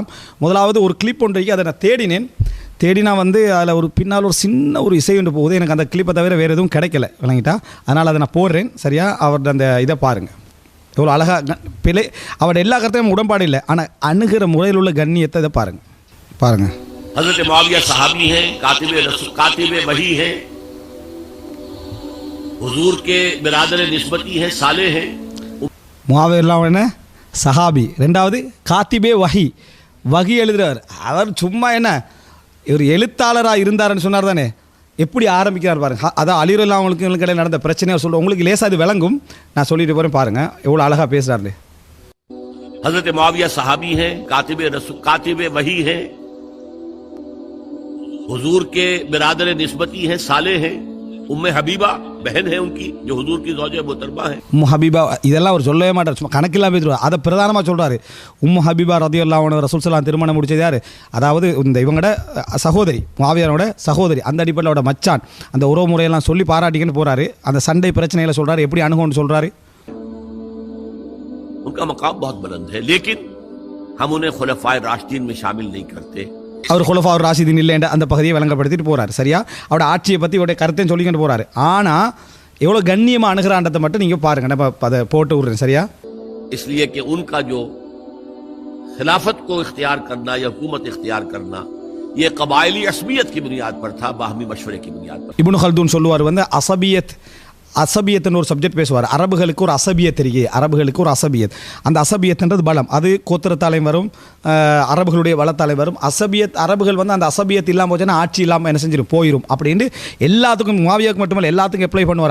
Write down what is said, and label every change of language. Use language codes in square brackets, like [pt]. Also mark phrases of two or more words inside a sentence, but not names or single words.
[ta] முதலாவது ஒரு கிளிப் ஒன்றைக்கு அதை நான் தேடினா அதில் ஒரு பின்னால் ஒரு சின்ன ஒரு இசை ஒன்று போகுது. எனக்கு அந்த கிளிப்பை தவிர வேறு எதுவும் கிடைக்கல, விளங்கிட்டா? அதனால் அதை நான் போடுறேன். சரியா? அவர்கிட்ட அந்த இதை பாருங்கள், எவ்வளோ அழகாக பிழை. அவருடைய எல்லா கருத்தையும் உடன்பாடு இல்லை, ஆனால் அணுகிற முறையில் உள்ள கண்ணியத்தை இதை பாருங்கள். [ur] حضرت معاویہ صحابی ہیں، کاتب وحی ہیں، حضور کے برادر نسبتی ہیں، سالے ہیں. [ta] முஆவியா என்ன சஹாபி, ரெண்டாவது [ur] کاتبِ وحی [ta] எழுதுறார். அவர் சும்மா என்ன ஒரு எழுத்தாளராக இருந்தாருன்னு சொன்னார் தானே. எப்படி ஆரம்பிக்கிறார் பாருங்க. அதான் அலிரல்லா அவங்களுக்கு இடையில் நடந்த பிரச்சனையை சொல்ல உங்களுக்கு லேசாக அது விளங்கும். நான் சொல்லிட்டு போகிறேன் பாருங்க எவ்வளோ அழகாக பேசுகிறாரு. [ur] حضرت معاویہ صحابی ہیں، کاتب وحی ہیں، حضور کے برادر نسبتی ہیں، سالے ہیں. امِ حبیبہ بہن ہے ان کی، جو حضور کی زوجہ محترمہ ہے. [ta] ஹபீபா இதெல்லாம் அவர் சொல்லவே மாட்டார், சும்மா கணக்கெல்லாம் பேசுவார். அதை பிரதானமாக சொல்கிறாரு. ஹபீபா [ar] رضي الله عنها [ta] ரசூல் [ar] صلى الله عليه [ta] திருமணம் முடிச்சது யார்? அதாவது இந்த இவங்களோட சகோதரி, முஆவியாவோட சகோதரி. அந்த அடிப்படையில் அவரோட மச்சான். அந்த உறவு முறையெல்லாம் சொல்லி பாராட்டிக்கின்னு போகிறாரு. அந்த சண்டை பிரச்சனைகளை சொல்கிறாரு, எப்படி அணுகும்னு சொல்கிறாரு. [ur] ان کا مقام بہت بلند ہے، لیکن ہم انہیں خلفائے راشدین میں شامل نہیں کرتے. [ta] அவர் [ur] خلفا راشدین [ta] இல்லைன்ற அந்த பகுதியை விளங்கப்படுத்திட்டு போகிறார். சரியா? அவரோட ஆட்சியை பற்றி அவருடைய கருத்தையும் சொல்லிக்கிட்டு போகிறாரு. ஆனால் எவ்வளோ கண்ணியமாக அணுகிறான்றதை மட்டும் நீங்கள் பாருங்கள். நான் அதை போட்டு விட்றேன். சரியா? [ur] اس لیے کہ ان کا جو خلافت کو اختیار کرنا یا حکومت اختیار کرنا یہ قبائلی عصبیت کی بنیاد پر تھا، باہمی مشورے کی بنیاد پر. [ta] இப்னு खल्दून சொல்லுவார் அசபியத்துன்னு ஒரு சப்ஜெக்ட் பேசுவார். அரபுகளுக்கு ஒரு அசபியத் இருக்கு, அரபுகளுக்கு ஒரு அசபியத். அந்த அசபியத்ன்றது பலம், அது கோத்திரத்தாலையும் வரும், அரபுகளுடைய வளத்தாலையும் வரும். அசபியத் அரபுகள் அந்த அசபியத் இல்லாமல் போச்சுன்னா ஆட்சி இல்லாமல் என்ன செஞ்சிடும், போயிடும் அப்படின்னு எல்லாத்துக்கும் முஆவியாவுக்கு மட்டுமல்ல எல்லாத்துக்கும் அப்ளை பண்ணுவார்.